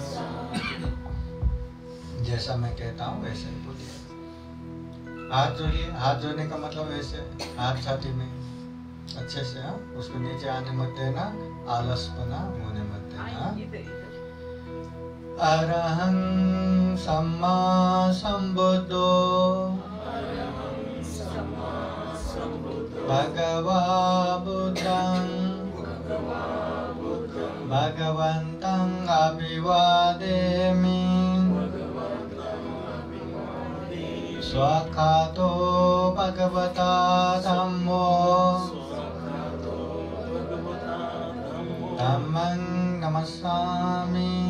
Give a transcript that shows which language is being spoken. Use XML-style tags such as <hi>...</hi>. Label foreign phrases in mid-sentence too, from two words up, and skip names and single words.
<hi>जैसा मैं कहता हूँ वैसे ही बोलिए। हाथ जोड़िए, हाथ जोड़ने का मतलब ऐसे हाथ छाती में अच्छे से, हाँ उसको नीचे आने मत देना, आलसपना होने मत देना।</hi> <pi>अरहं सम्मा संबुद्धो भगवा बुद्धं भगवन्तं अभिवादेमि स्वाखातो भगवता धम्मो धम्मं नमस्सामि</pi>